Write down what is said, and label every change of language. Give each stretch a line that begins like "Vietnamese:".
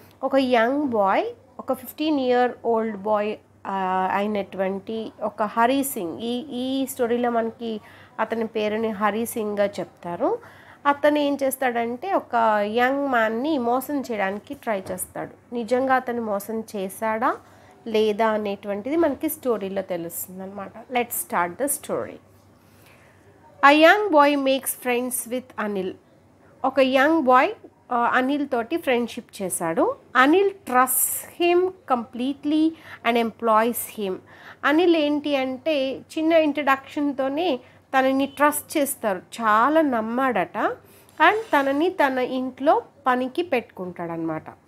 Telugu: ఒక young boy, ఒక 15-year-old bye అయినటువంటి ఒక హరి సింగ్, ఈ స్టోరీలో మనకి అతని పేరుని హరి సింగ్గా చెప్తారు. అతను ఏం చేస్తాడంటే ఒక యంగ్ మ్యాన్ని మోసం చేయడానికి ట్రై చేస్తాడు. నిజంగా అతను మోసం చేశాడా లేదా అనేటువంటిది మనకి స్టోరీలో తెలుస్తుంది అనమాట.
English: Let's start the story. A young boy makes friends with Anil.
Telugu: ఒక యంగ్ బాయ్ అనిల్ తోటి ఫ్రెండ్షిప్ చేశాడు.
English: Anil trust him completely and employs him.
Telugu: Anil ఏంటి అంటే చిన్న ఇంట్రడక్షన్తోనే తనని ట్రస్ట్ చేస్తారు, చాలా నమ్మాడట. అండ్ తనని తన ఇంట్లో పనికి పెట్టుకుంటాడనమాట.